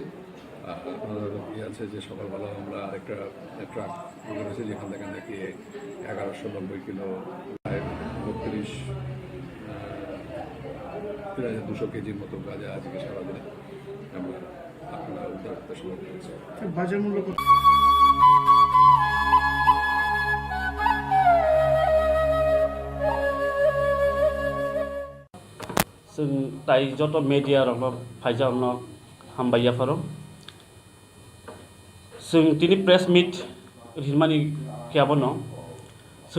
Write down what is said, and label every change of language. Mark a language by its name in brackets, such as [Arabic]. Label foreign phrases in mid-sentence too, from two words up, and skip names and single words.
[Bangla] আর আমাদের ইয়ে আছে যে সকালবেলা আমরা আরেকটা ট্রাক করেছি, যেখান থেকে নাকি 1190 কিলো, প্রায় 3200 কেজির মতো গাঁজা আজকে সারাদিনে আমরা আপনারা উদ্ধার করতে শুরু করেছি। বাজার মূল্য কত? [Bodo] जों दायो जत मेडिया रंग फाइजानो हामबायाफोर जों दिनै [English] press meet [Bodo] हिरमानि कियाबनो जों